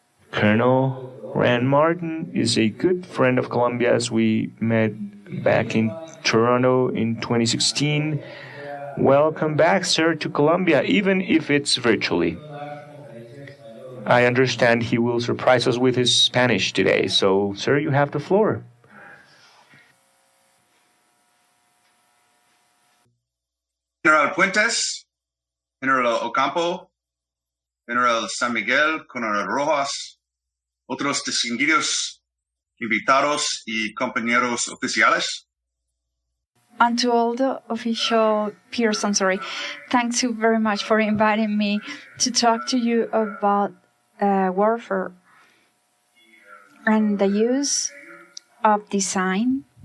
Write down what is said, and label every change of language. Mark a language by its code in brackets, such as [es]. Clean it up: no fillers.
[en] Colonel Grant Martin is a good friend of Colombia, as we met back in Toronto in 2016. Welcome back, sir, to Colombia, even if it's virtually. I understand he will surprise us with his Spanish today. So, sir, you have the floor. [es] General Puentes, General Ocampo, General San Miguel, Coronel Rojas, otros distinguidos invitados y compañeros oficiales. [en] And to all the official peers, thanks you very much for inviting me to talk to you about warfare and the use of design.